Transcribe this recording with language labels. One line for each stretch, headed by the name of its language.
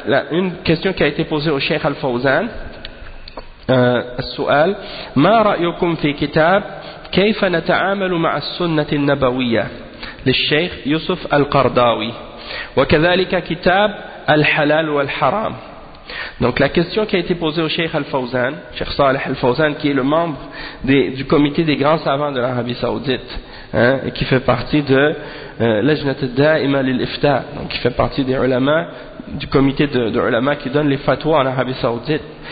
French: Une question qui a été posée au Cheikh Al-Fawzan.
Arabic: السؤال ما رأيكم في كتاب كيف نتعامل مع السنة النبوية للشيخ يوسف القرضاوي وكذلك كتاب الحلال والحرام.
French: Donc la question qui a été posée au Cheikh Al-Fawzan, Cheikh Saleh Al-Fawzan, qui est le membre du comité des grands savants de l'Arabie Saoudite, hein, et qui fait partie de l'Ajnat al-Da'ima lil-Ifta, donc qui fait partie des ulama du comité de ulama qui donne les fatwas en Arabie Saoudite.